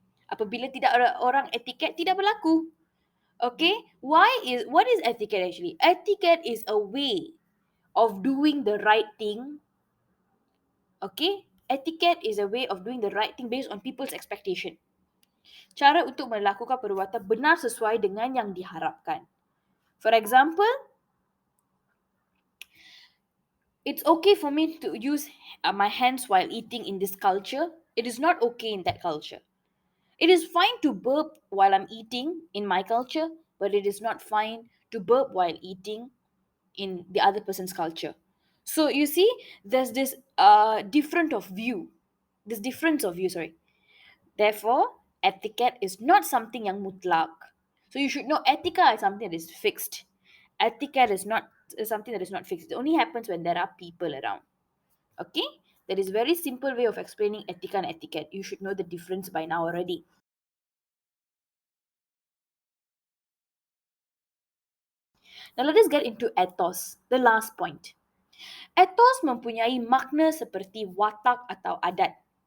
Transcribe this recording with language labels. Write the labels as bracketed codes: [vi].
[ms] Apabila tidak ada orang, etiquette tidak berlaku. Okay? [en] What is etiquette actually? Etiquette is a way of doing the right thing. Okay? Etiquette is a way of doing the right thing based on people's expectation. [ms] Cara untuk melakukan perbuatan benar sesuai dengan yang diharapkan. [en] For example, it's okay for me to use my hands while eating in this culture. It is not okay in that culture. It is fine to burp while I'm eating in my culture, but it is not fine to burp while eating in the other person's culture. So you see, there's this difference of view, sorry. Therefore, etiquette is not something [ms] yang mutlak. [en] So you should know etika is something that is fixed. Etiquette is something that is not fixed. It only happens when there are people around. Okay? That is very simple way of explaining etika and etiquette. You should know the difference by now already. Now let us get into ethos, the last point. [ms] Ethos mempunyai makna seperti watak atau adat.